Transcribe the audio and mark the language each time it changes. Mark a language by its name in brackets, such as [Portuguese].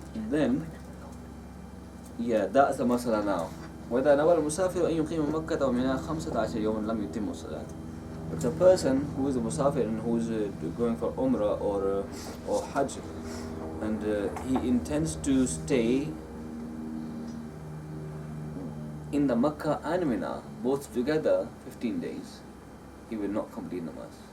[English] Then, that's the masala now. [Arabic] وإذا نوى المسافر أن يقيم مكة ومنها 15 يوما لم يتم الصلاة. [English] If the person who is a musafir and who is going for Umrah or Hajj, and he intends to stay in the Makkah and Mina both together 15 days, he will not complete namaz.